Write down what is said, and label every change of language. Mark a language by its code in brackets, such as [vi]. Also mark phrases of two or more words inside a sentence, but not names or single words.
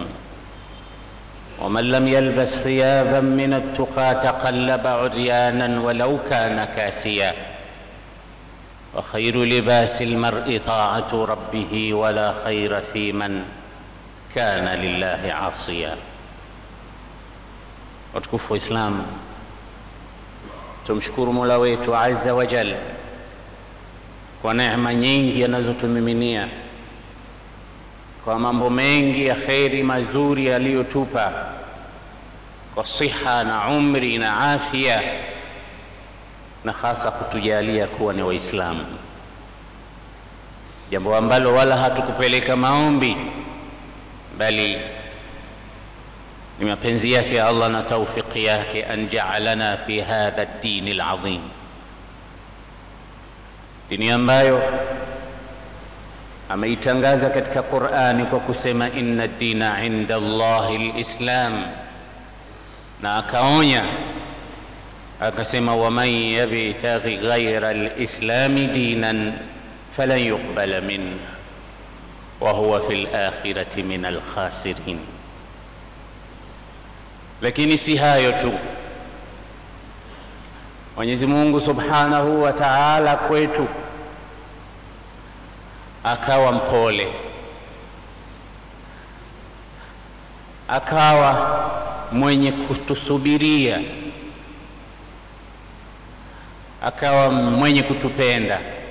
[ar] ومن لم يلبس ثيابا من التقى تقلب عريانا ولو كان كاسيا، وخير لباس المرء طاعة ربه، ولا خير في من كان لله عاصيا. [sw] watukufu Islam, tumshukuru Mola wetu [ar] عز وجل [sw] kwa neema nyingi anazotumiminia, kwa mambo mengi ya kheri mazuri aliyotupa, kwa siha na umri na afya, na hasa kutujalia kuwa ni Waislamu, jambo ambalo wala hatukupeleka maombi, bali ni mapenzi yake Allah na taufiki yake, [ar] أن جعلنا في هذا الدين العظيم, [sw] dini ambayo ameitangaza katika Qur'ani kwa kusema [ar] إن الدين عند الله الإسلام, [sw] na akaonya akasema [ar] ومن يبتغ غير الإسلام دينا فلن يقبل منه وهو في الآخرة من الخاسرين. [sw] Lakini si hayo tu, Mwenyezi Mungu [ar] سبحانه وتعالى [sw] kwetu akawa mpole, akawa mwenye kutusubiria, akawa mwenye kutupenda.